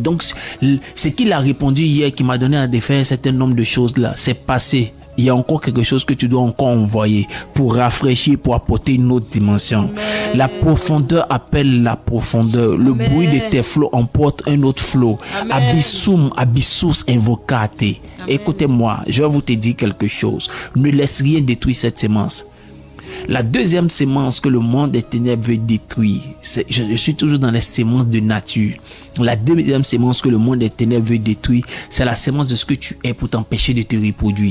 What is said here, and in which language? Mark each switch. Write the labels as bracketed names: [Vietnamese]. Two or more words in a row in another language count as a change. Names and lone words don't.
[French] Donc, ce qu'il a répondu hier qui m'a donné à défaire un certain nombre de choses là, c'est passé. Il y a encore quelque chose que tu dois encore envoyer pour rafraîchir, pour apporter une autre dimension. Amen. La profondeur appelle la profondeur. Le Amen. Bruit de tes flots emporte un autre flot. [Latin] Abyssum, abyssus invocate. [French] Écoutez-moi, je vais vous te dire quelque chose. Ne laisse rien détruire cette sémence. La deuxième sémence que le monde des ténèbres veut détruire, je suis toujours dans les sémences de nature. La deuxième sémence que le monde des ténèbres veut détruire, c'est la sémence de ce que tu es pour t'empêcher de te reproduire.